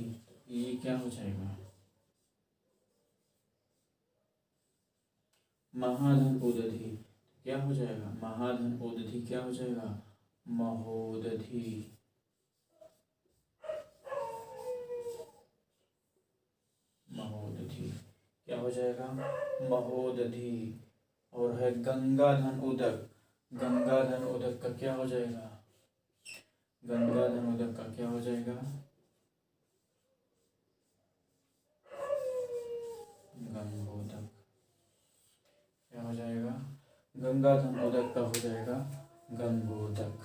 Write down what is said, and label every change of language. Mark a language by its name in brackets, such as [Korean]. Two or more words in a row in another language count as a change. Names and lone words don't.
[Hindi] ये क्या हो जाएगा, महाधन उदधि क्या हो जाएगा, महाधन उदधि क्या हो जाएगा, महोदधि। महोदधि क्या हो जाएगा, महोदधि। और है गंगाधन उदक। गंगाधन उदक का क्या हो जाएगा, गंगाधन उदक का क्या हो जाएगा, गंगोदक। क्या हो जाएगा, गंगा धन उदक का हो जाएगा गंगोदक।